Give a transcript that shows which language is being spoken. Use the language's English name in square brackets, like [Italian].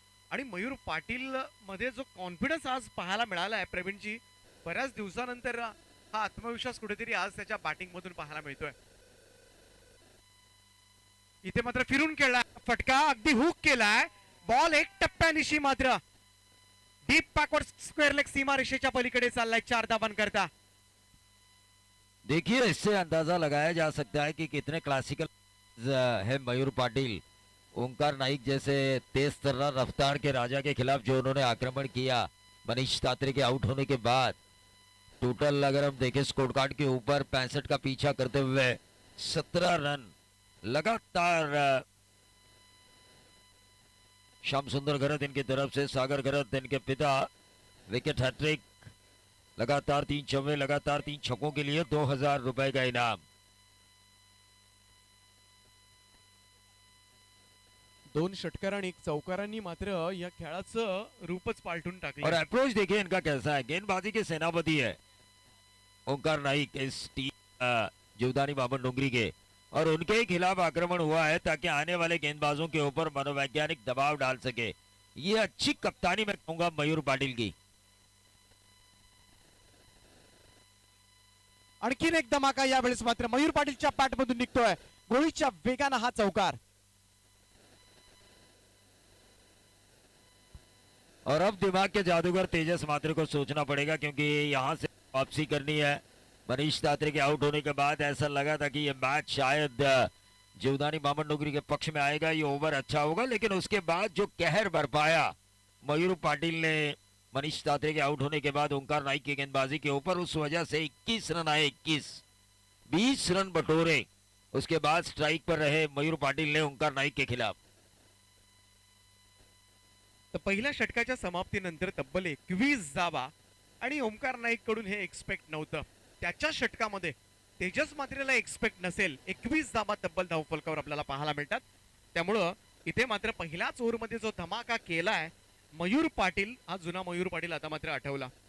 [Marathi] आणि मयूर पाटील मध्ये जो कॉन्फिडन्स आज पाहायला मिळाला आहे प्रवीणजी, बऱ्याच दिवसानंतर हा आत्मविश्वास कुठेतरी आज त्याच्या बॅटिंग मधून पाहायला मिळतोय. इथे मात्र फिरून खेळला फटका अगदी हुक केलाय. बॉल एक टप्प्यानिशी मात्र डीप बॅकवर्ड स्क्वेअर लेग सीमा रेषेच्या पलीकडे चाललाय 4 धावांकरता करता. [Hindi] देखिए इससे अंदाजा लगाया जा सकता है कि कितने क्लासिकल है मयूर पाटिल. ओंकार नाइक जैसे तेज तर्रार रफ्तार के राजा के खिलाफ जो उन्होंने आक्रमण किया मनीष तात्रे के आउट होने के बाद, टोटल अगर हम देखें स्कोर कार्ड के ऊपर 65 का पीछा करते हुए 17 रन लगातार श्याम सुंदर घरत इनकी तरफ से, सागर घरत इनके पिता, विकेट हैट्रिक, लगातार 3 चौके, लगातार 3 छक्कों के लिए 2000 रुपए का इनाम. [Marathi] 2 षटकार आणि 1 चौकारांनी मात्र या खेळाचं रूपच पालटून [Hindi] और [Marathi] टाकलं. [Hindi] अप्रोच देखिए इनका कैसा है. गेंदबाजी के सेनापति है ओंकार नाइक इस टीम जीवदानी बामन डोंगरी के, और उनके ही खिलाफ आक्रमण हुआ है ताकि आने वाले गेंदबाजों के ऊपर मनोवैज्ञानिक दबाव डाल सके. ये अच्छी कप्तानी मैं कहूंगा मयूर पाटिल की. [Marathi] आणखीन एक धमाका यावेळेस मात्र मयूर पाटीलच्या पॅटमधून निघतोय. गोळीच्या वेगानं हा चौकार. [Hindi] और अब दिमाग के जादूगर तेजस मात्रे को सोचना पड़ेगा, क्योंकि यहाँ से वापसी करनी है. मनीष तात्रे के आउट होने के बाद ऐसा लगा था कि ये मैच शायद जीवदानी बामन डोंगरी के पक्ष में आएगा, ये ओवर अच्छा होगा, लेकिन उसके बाद जो कहर बरपाया मयूर पाटिल ने मनीष तात्रे के आउट होने के बाद ओंकार नाइक की गेंदबाजी के ऊपर, उस वजह से 21 रन आए. 20 रन बटोरे. उसके बाद स्ट्राइक पर रहे मयूर पाटिल ने ओंकार नाइक के खिलाफ. [Marathi] तर पहिल्या षटकाच्या समाप्तीनंतर तब्बल 21 धावा आणि ओमकार नाईक कडून हे एक्सपेक्ट नव्हतं. त्याच्या षटकामध्ये तेजस मात्रेला एक्सपेक्ट नसेल 21 धावा तब्बल धावफलकावर आपल्याला पाहायला मिळतात. त्यामुळं इथे मात्र पहिल्याच ओव्हरमध्ये जो धमाका केलाय मयूर पाटील, हा जुना मयूर पाटील आता मात्र आठवला.